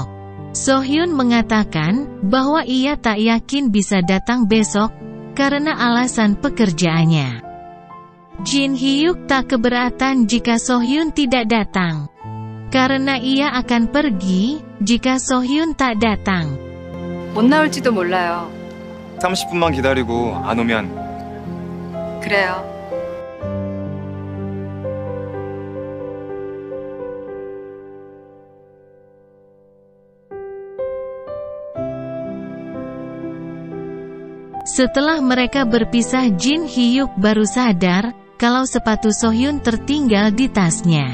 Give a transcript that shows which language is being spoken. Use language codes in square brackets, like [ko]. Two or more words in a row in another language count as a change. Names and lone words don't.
[id] So-hyun mengatakan, bahwa ia tak yakin bisa datang besok, karena alasan pekerjaannya. Jin Hyuk tak keberatan jika So-hyun tidak datang. Karena ia akan pergi, jika So-hyun tak datang. [ko] 못 나올지도 몰라요. 30분만 기다리고 안 오면 그래요. [id] Setelah mereka berpisah, Jin Hyuk baru sadar kalau sepatu So-hyun tertinggal di tasnya.